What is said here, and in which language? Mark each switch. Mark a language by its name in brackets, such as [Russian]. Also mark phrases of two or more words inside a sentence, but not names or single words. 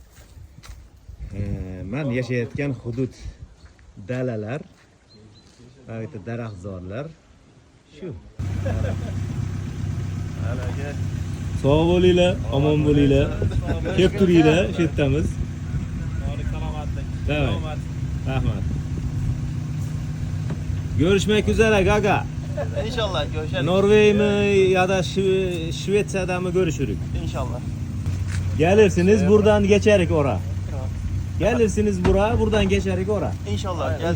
[Uzbek] Men yashayotgan hudud dalalar, bu daraxtzorlar shu. Sog' bo'linglar, omon bo'linglar. Kelib turinglar, shu yerdamiz. Salomatlik. Rahmat. [Turkish] Görüşmek üzere gaga. İnşallah görüşürüz. Norveç mi ya da Şveçya'da mı görüşürük? İnşallah. Gelirsiniz buradan geçerik ora. Gelirsiniz buraya, buradan geçerik ora.